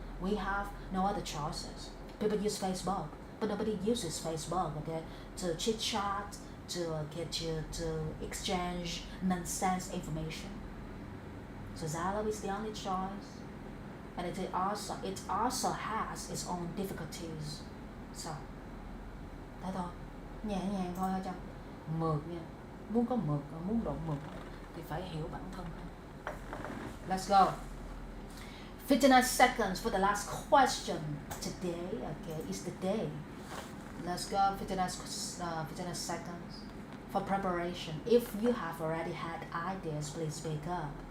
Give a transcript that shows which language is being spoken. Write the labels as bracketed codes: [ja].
[en] We have no other choices. People use Facebook, but nobody uses Facebook, okay, to chit chat, to get you to exchange nonsense information. So Zalo is the only choice, and it also has its own difficulties. [vi] So thế thôi, nhẹ nhàng thôi hả Trâm? Mượt nha, muốn có mượt, muốn độ mượt thì phải hiểu bản thân. [en] Let's go. 59 seconds for the last question. Today, okay, is the day. Let's go. 59 seconds for preparation. If you have already had ideas, please speak up.